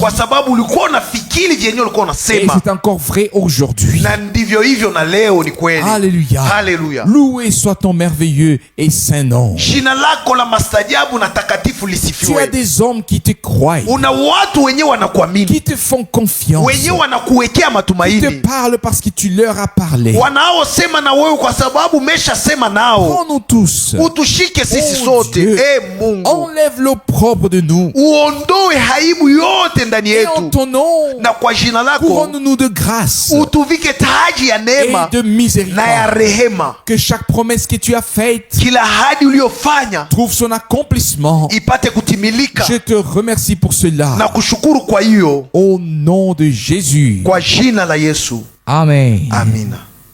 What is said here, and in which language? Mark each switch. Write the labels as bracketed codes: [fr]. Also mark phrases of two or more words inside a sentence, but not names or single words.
[sw] kwa sababu ulikuwa unafikiri vyenyewe ulikuwa [fr] et [sw] unasema, [fr] c'est encore vrai aujourd'hui. [sw] na ndivyo hivyo na leo ni kweli. [fr] Alléluia. [sw] Haleluya. [fr] Loué soit ton merveilleux et saint nom. [sw] Jina lako la mastajabu na takatifu [fr] Tu as [sw] lisifiwe. [fr] des hommes qui te croient, [sw] Una watu wenyewe wanakuamini, [fr] qui te font confiance, [sw] wenyewe wanakuwekea [fr] qui te [sw] matumaini, [fr] parlent parce que tu leur as parlé. [sw] wanaosema na wewe kwa sababu umeshasema nao. [fr] Prends-nous tous. [sw] Utushike sisi [fr] Oh, [sw] sote, [fr] Dieu. [sw] Mungu, [fr] Enlève l'opprobre de nous. [sw] uondoe aibu yote ndani [fr] Et en [sw] yetu, [fr] ton nom, [sw] na kwa jina lako [fr] couronne-nous de grâce [sw] utuvike taji ya [fr] et [sw] neema [fr] de [sw] na ya [fr] miséricorde. [sw] rehema. [fr] Que chaque promesse que tu as faite [sw] Kila ahadi uliyofanya [fr] trouve son accomplissement. [sw] ipate kutimilika, [fr] Je te remercie pour cela. [sw] na kushukuru kwa hiyo, [fr] Au nom de Jésus. [sw] kwa jina la Yesu, [fr] Amen. [sw] amina.